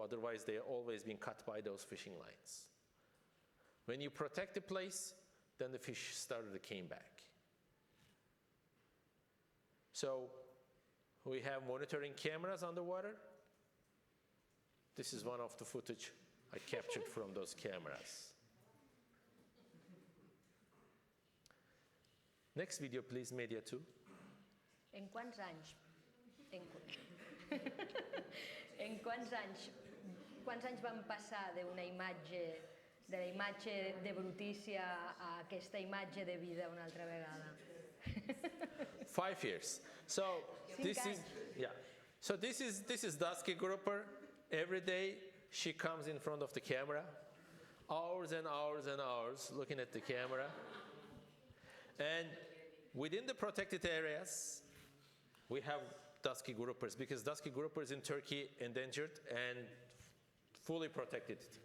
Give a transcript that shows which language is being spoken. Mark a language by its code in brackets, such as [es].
[en] Otherwise, they are always being cut by those fishing lines. When you protect the place, then the fish started to came back. So we have monitoring cameras underwater. This is one of the footage I captured from those cameras. Next video, please, Media 2. [ca] En quants anys? En quants anys van passar d'una imatge, de la imatge de brutícia a aquesta imatge de vida una altra vegada? [en] 5 years. So this is, yeah. So this is dusky grouper. Every day she comes in front of the camera, hours and hours and hours looking at the camera. And within the protected areas, we have dusky groupers, because dusky groupers in Turkey endangered and fully protected.